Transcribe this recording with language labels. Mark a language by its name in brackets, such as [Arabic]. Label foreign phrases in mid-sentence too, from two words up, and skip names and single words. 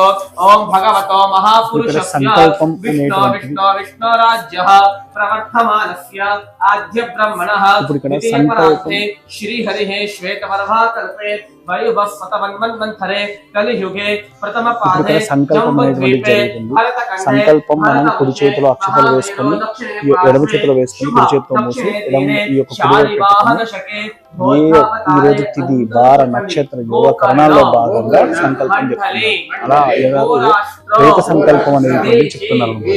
[Sanskrit] ओम भगवतो महापुरुषस्य विष्णु विष्णु विष्णु राज्य प्रवर्धमानस्य आद्य ब्रह्मणः नित्यपरार्थे श्री हरिः श्वेतवर्मा कल्पे वयुवस्वतमन्वन्तरे कलियुगे प्रथम पादे जम्बुद्वीपे [Telugu] సంకల్పం మనం కుడి చేతిలో అక్షతలు వేసుకొని ఎడమ చేతిలో వేసుకొని కుడి చేతితో మూసి ఈ రోజు తిథి వార నక్షత్ర యోగ కరణాల్లో భాగంగా సంకల్పం చెప్తున్నారు. అలా ప్రేత సంకల్పం అనేది చెప్తున్నారు.